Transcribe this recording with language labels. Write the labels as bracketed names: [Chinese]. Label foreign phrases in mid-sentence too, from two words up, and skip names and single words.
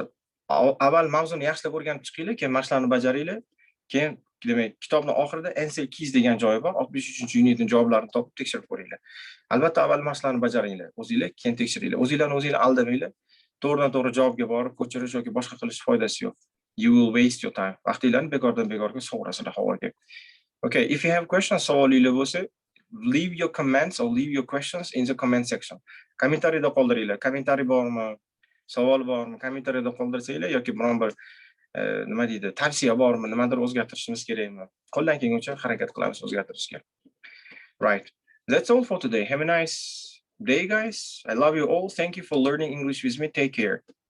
[Uzbek] Avval mavzuni yaxshilab o'rganib chiqinglar, keyin mashqlarni bajaringlar. Keyin demak, kitobning oxirida [English] answer keys [Uzbek] degan joyi bor. 63-unitning javoblarini topib tekshirib ko'ringlar. Albatta avval mashqlarni bajaringlar. O'zingizlar keyin tekshiringlar. O'zingizlarni aldamanglar. To'g'ridan to'g'ri javobga borib ko'chirish yoki boshqa qilish foydasi yo'q. [English] You will waste your time. [Uzbek] Vaqtinglarni bekordan bekorga sovurasizlar havoga. [English] Okay, if you have questions, [Uzbek] savolinglar bo'lsa, [English] leave your comments or leave your questions in the comment section. [Uzbek] Kommentariyada qoldiringlar. Kommentariy bormi? Savol bormi? Kommentariyada qoldirsanglar yoki biron bir nima deydi, tavsiya bormi? Nimadir o'zgartirishimiz kerakmi? Qo'ldan kelguncha harakat qilamiz o'zgartirishga. [English] Right. That's all for today. Have a nice day, guys. I love you all. Thank you for learning English with me. Take care.